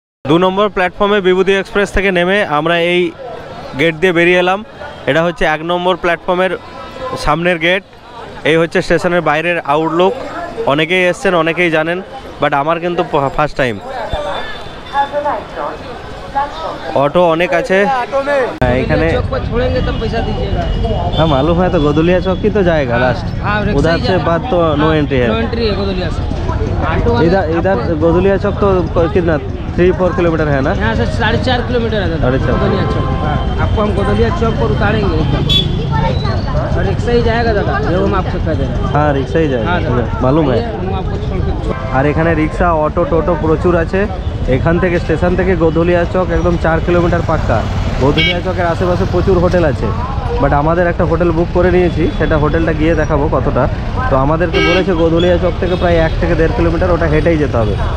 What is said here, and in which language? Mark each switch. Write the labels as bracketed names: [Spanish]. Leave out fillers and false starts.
[Bangla] দু নম্বর প্ল্যাটফর্মে বিভূতি এক্সপ্রেস থেকে নেমে আমরা এই গেট দিয়ে বেরিয়ে এলাম। এটা হচ্ছে 1 নম্বর প্ল্যাটফর্মের সামনের গেট। এই হচ্ছে স্টেশনের বাইরের আউটলুক। অনেকেই এসছেন, অনেকেই জানেন, বাট আমার কিন্তু ফার্স্ট টাইম। ऑटो अनेक আছে এখানে। [Hindi] छोड़ेंगे तब पैसा दीजिएगा। हाँ मालूम है, तो गोदुलिया चौक की तो जाएगा लास्ट, उधर से बाद तो नो एंट्री है। नो एंट्री है गोदुलिया से। इधर गोदुलिया चौक तो कितना 3-4 किलोमीटर है ना? यहाँ से 4.5 किलोमीटर है 4.5 गोदुलिया चौक। आपको हम गोदुलिया चौक पर उतारेंगे एकदम, और रिक्शा ही जाएगा दादा, जो हम आपको कह दे रहे हैं। हाँ रिक्शा ही जाएगा, मालूम है। हम आपको छोड़ के [Bangla] আর এখানে রিক্সা, অটো, টোটো প্রচুর আছে। এখান থেকে স্টেশন থেকে গোধুলিয়া চক একদম 4 কিলোমিটার পাক্কা। গোধুলিয়া চকের আশেপাশে প্রচুর হোটেল আছে, বাট আমাদের একটা হোটেল বুক করে নিয়েছি, সেটা হোটেলটা গিয়ে দেখাবো কতটা। তো আমাদেরকে বলেছে গোধুলিয়া চক থেকে প্রায় 1 থেকে 1.5 কিলোমিটার, ওটা হেঁটেই যেতে হবে।